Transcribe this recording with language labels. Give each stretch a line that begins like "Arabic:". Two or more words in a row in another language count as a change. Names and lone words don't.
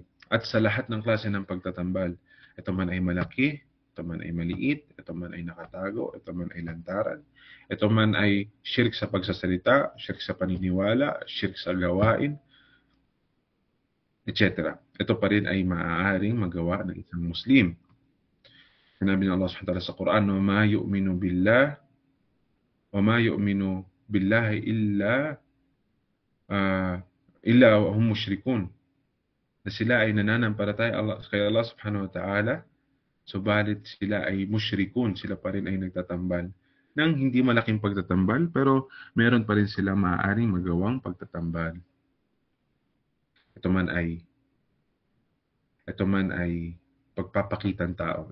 Filipino: At sa lahat ng klase ng pagtatambal, ito man ay malaki, ito man ay maliit, ito man ay nakatago, ito man ay lantaran, ito man ay shirk sa pagsasalita, shirk sa paniniwala, shirk sa gawain, etc. Ito pa rin ay maaaring magawa ng isang Muslim. Sinabi ng Allah
Arabic: سبحانه وتعالى
Filipino: sa Quran,
Arabic: وَمَا يُؤْمِنُ بِاللَّهِ إِلَّا وَهُمْ مُشْرِكُونَ.
Filipino: Na sila ay nananampalataya kay Allah
Arabic: سبحانه وتعالى,
Filipino: subalit sila ay mushrikun, sila pa rin ay nagtatambal ng hindi malaking pagtatambal, pero meron pa rin sila maaaring magawang pagtatambal. Ito man ay pagpapakitang tao.